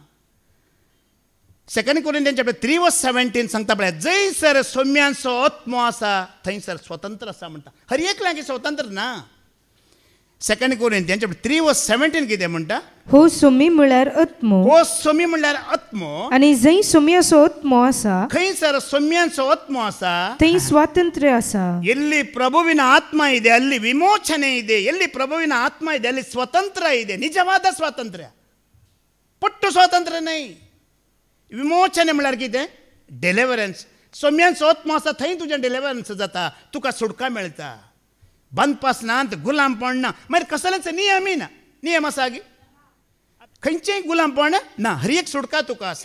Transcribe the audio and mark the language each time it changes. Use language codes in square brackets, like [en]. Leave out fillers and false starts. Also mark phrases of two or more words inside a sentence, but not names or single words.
[kok] 2 कोरिंथियन्स 3:17 सांगता पळय, जंयसर सोम्यांचो आत्मो आसा थंयसर स्वतंत्र आसा म्हणटा. हर एकल्याक स्वतंत्र ना. 2 कोरिंथियन्स 3:17 कितें म्हणटा? हो सोमी म्हळ्यार आत्मो. हो सोमी म्हळ्यार आत्मो. आनी जंय सोम्याचो आत्मो आसा खंयसर सोम्यांचो आत्मो आसा थंय स्वातंत्र्य आसा. [kn] ಎಲ್ಲಿ ಪ್ರಭುವಿನ ಆತ್ಮ ಇದೆ ಅಲ್ಲಿ ವಿಮೋಚನೆ ಇದೆ. ಎಲ್ಲಿ ಪ್ರಭುವಿನ ಆತ್ಮ ಇದೆ ಅಲ್ಲಿ ಸ್ವತಂತ್ರ ಇದೆ. ನಿಜವಾದ ಸ್ವಾತಂತ್ರ್ಯ, ಪಟ್ಟು ಸ್ವಾತಂತ್ರ್ಯ नाही. [kok] विमोचने म्हळ्यार कितें? डिलिव्हरन्स. सोम्यांचो आत्मो आसा थंय तुजें डिलिव्हरन्स जाता, तुका सुटका मेळटा. बंदपासनांत गुलामपण ना. मागीर कसलेंच नियमय ना. नियम आसा गी? खंयचेंय गुलामपण ना. हर एक सुटका तुका आसा.